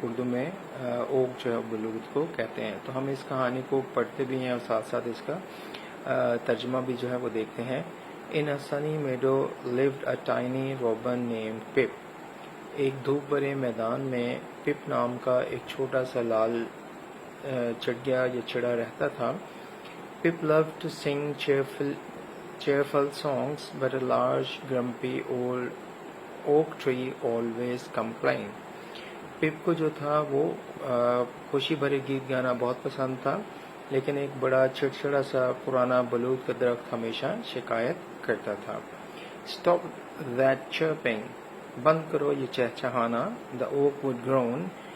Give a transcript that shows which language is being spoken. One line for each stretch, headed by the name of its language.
Urdu: اردو میں اوک جو ہے بلوط کو کہتے ہیں. تو ہم اس کہانی کو پڑھتے بھی ہیں اور ساتھ ساتھ اس کا ترجمہ بھی جو ہے وہ دیکھتے ہیں.
English: In a sunny meadow lived a tiny robin named Pip.
Urdu: ایک دھوپ بھرے میدان میں پپ نام کا ایک چھوٹا سا لال چڑیا یا چڑا رہتا تھا.
English: Pip loved to sing cheerful songs, but a large grumpy old oak tree always complained.
Urdu: پپ کو جو تھا وہ خوشی بھرے گیت گانا بہت پسند تھا, لیکن ایک بڑا چڑچڑا سا پرانا بلوط کا درخت ہمیشہ شکایت کرتا تھا.
English: Stop that chirping.
Urdu: بند کرو یہ چہچہانا.
English: The oak would groan.